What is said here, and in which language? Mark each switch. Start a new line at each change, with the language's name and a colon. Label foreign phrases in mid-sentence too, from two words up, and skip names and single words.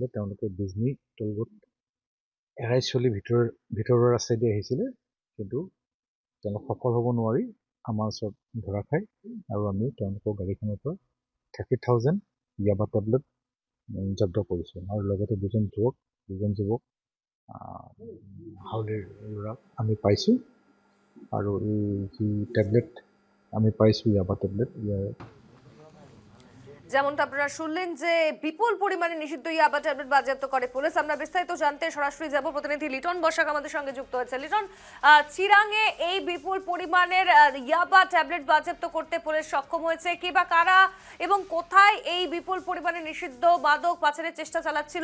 Assamese: তেওঁলোকে বিজনী টোলগেট এৰাই চলি ভিতৰৰ ৰাস্তাইদি আহিছিলে, কিন্তু তেওঁলোক সফল হ'ব নোৱাৰি আমাৰ ওচৰত ধৰা খায়, আৰু আমি তেওঁলোকৰ গাড়ীখনৰ পৰা 30,000 ইয়াবা টেবলেট জব্দ কৰিছোঁ। আৰু লগতে দুজন যুৱক হাউলিৰ ল'ৰাক আমি পাইছোঁ, আৰু এই যি ট্যাবলেট আমি পাইছোঁ ইয়াবা ট্যাবলেট,
Bangla: যেমনটা আপনারা শুনলেন যে বিপুল পরিমাণে নিষিদ্ধ ইয়াবা ট্যাবলেট বাজেয়াপ্ত করে পুলিশ। আমরা বিস্তারিত জানতে সরাসরি যাব, প্রতিনিধি লিটন বসাক আমাদের সঙ্গে যুক্ত হয়েছে। লিটন, চিরাংয়ে এই বিপুল পরিমাণের ইয়াবা ট্যাবলেট বাজেয়াপ্ত করতে পুলিশ সক্ষম হয়েছে, কি বা কারা এবং কোথায় এই বিপুল পরিমাণে নিষিদ্ধ মাদক পাচারের চেষ্টা চালাচ্ছিল?